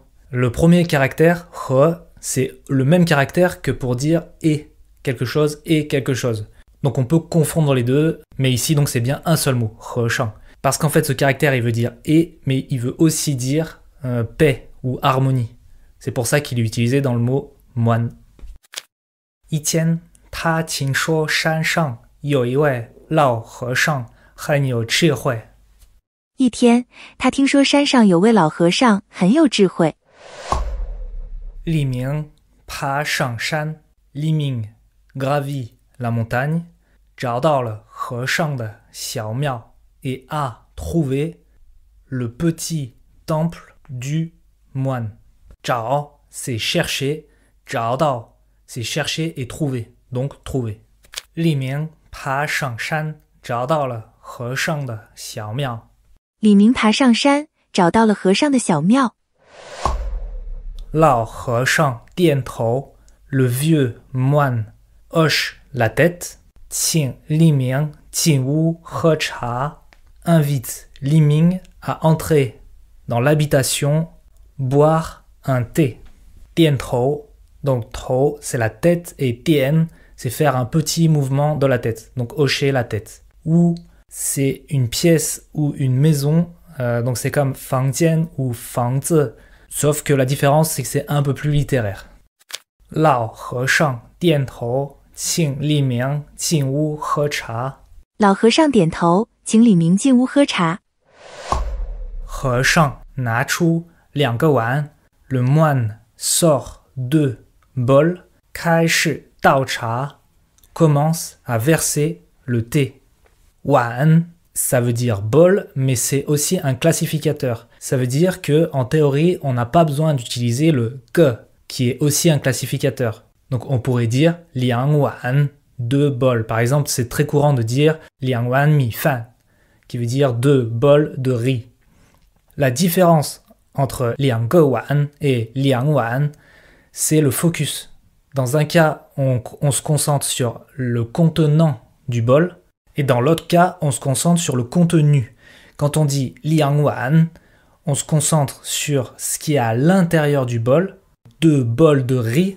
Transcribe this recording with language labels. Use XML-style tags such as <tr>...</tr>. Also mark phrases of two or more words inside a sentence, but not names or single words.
<fr>Le premier caractère, he, c'est le même caractère que pour dire et quelque chose et quelque chose. Donc on peut confondre les deux, mais ici donc c'est bien un seul mot, he shang. Parce qu'en fait ce caractère il veut dire et, mais il veut aussi dire paix ou harmonie. C'est pour ça qu'il est utilisé dans le mot moine.</fr> <zh>一天，他听说山上有一位老和尚很有智慧。一天，他听说山上有位老和尚很有智慧。李明爬上山。李明</zh> <fr>gravi la montagne,</fr> <zh>找到了和尚的小庙</zh> <fr>et a trouvé le petit temple du moine. 找 c'est chercher, 找到 c'est chercher et trouver, donc trouver.</fr> <zh>李明爬上山找到了和尚的小庙。李明爬上山找到了和尚的小庙。老和尚点头</zh> <fr>le vieux moine hoche la tête,</fr> <zh>请李明进屋喝茶</zh> <fr>invite Li Ming à entrer dans l'habitation boire un thé. 点头 donc 头 c'est la tête et tien c'est faire un petit mouvement de la tête, donc hocher la tête. Ou c'est une pièce ou une maison, donc c'est comme</fr> <zh>房间 ou 房子,</zh> <fr>sauf que la différence c'est que c'est un peu plus littéraire.</fr> <zh>老和尚点头请李明进屋喝茶。老和尚点头请李明进屋喝茶。和尚拿出2个碗</zh> <fr>Le moine sort 2 bols</fr> <zh>开始倒茶</zh> <fr>commence à verser le thé. 碗 ça veut dire bol, mais c'est aussi un classificateur. Ça veut dire que en théorie, on n'a pas besoin d'utiliser le que, qui est aussi un classificateur. Donc on pourrait dire 2 碗 2 bols. Par exemple, c'est très courant de dire 2</fr> <zh>碗米饭</zh> <fr>qui veut dire 2 bols de riz. La différence entre 2</fr> <zh>个碗</zh> <fr>et 2碗, c'est le focus. Dans un cas, on se concentre sur le contenant du bol, et dans l'autre cas, on se concentre sur le contenu. Quand on dit 2碗, on se concentre sur ce qui est à l'intérieur du bol, 2 bols de riz.</fr>